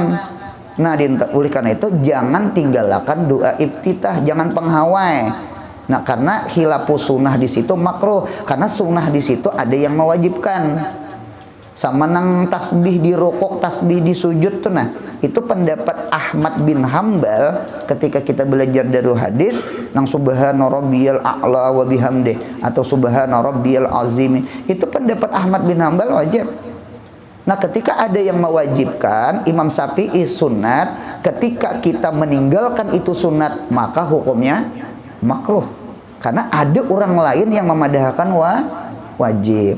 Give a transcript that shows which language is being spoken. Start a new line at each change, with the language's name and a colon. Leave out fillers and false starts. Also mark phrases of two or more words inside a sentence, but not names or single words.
Indonesian: Nah, oleh karena itu jangan tinggalkan doa iftitah, jangan penghawai. Nah, karena
Arabic: خلاف السنة
Indonesian: di situ makruh, karena sunnah di situ ada yang mewajibkan. Sama nang tasbih di rukuk, tasbih di sujud tuh, nah itu pendapat Ahmad bin Hambal ketika kita belajar dari hadis nang
Arabic: سبحان ربي الأعلى وبحمده
Indonesian: atau
Arabic: سبحان ربي العظيم,
Indonesian: itu pendapat Ahmad bin Hambal wajib. Nah, ketika ada yang mewajibkan, Imam Syafi'i sunat, ketika kita meninggalkan itu sunat, maka hukumnya makruh. Karena ada orang lain yang memadahkan wajib.